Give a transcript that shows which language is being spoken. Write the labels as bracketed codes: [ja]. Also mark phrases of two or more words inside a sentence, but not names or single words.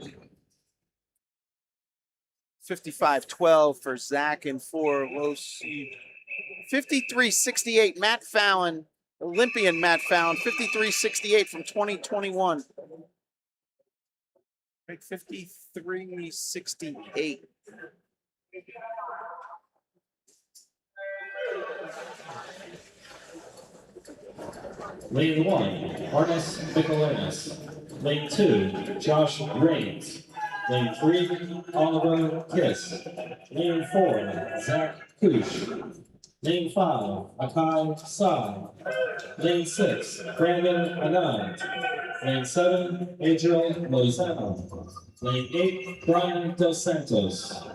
[en] 55-12 for Zach and for low seed. 53-68, Matt Fallon Olympian Matt found 53.68 from 2021. Right, 53.68. Lane 1, Arnis Michelanis. Lane 2, Josh Raines. Lane 3, Oliver Kiss. Lane 4, Zach Kush. Lane 5, Akai Sai. Lane 6, Brandon Anand. Lane 7, Adriel Lozano. Lane 8, Brian Dos Santos.